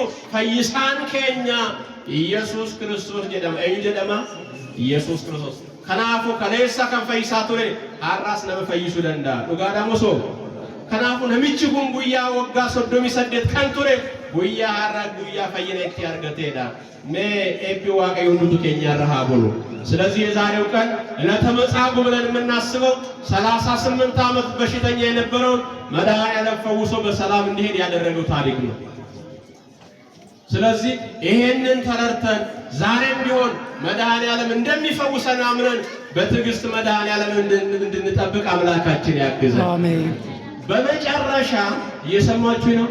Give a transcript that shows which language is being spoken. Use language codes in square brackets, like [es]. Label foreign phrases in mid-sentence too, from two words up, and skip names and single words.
[om] Fayyisaan keenya Yesuus Kiristoos jedhama. Eenyu jedhama? Yesuus Kiristoos. Kanaafuu kaleessa kan fayyisaa ture har'aas nama fayyisuu danda'a. Dhugaadhaa moo soba? Kanaafuu namichi kun guyyaa waggaa 38 kan ture guyyaa har'a guyyaa fayyina itti argateedha. Mee eebbi Waaqayyo [am] ሁሉ ከኛ ረሃ ብሎ ስለዚህ የዛሬው ቀን ዕለተ መጻጉዕ ብለን የምናስበው 38 ዓመት በሽተኛ የነበረውን መድኃኔዓለም ፈውሶ በሰላም እንዲሄድ ያደረገው ታሪክ ነው። ስለዚህ ይሄንን ተረድተን ዛሬም ቢሆን መድኃኔዓለም እንደሚፈውሰን አምነን በትዕግስት መድኃኔዓለም እንድንጠብቅ አምላካችን ያግዘን። አሜን። በመጨረሻ እየሰማችሁ ነው?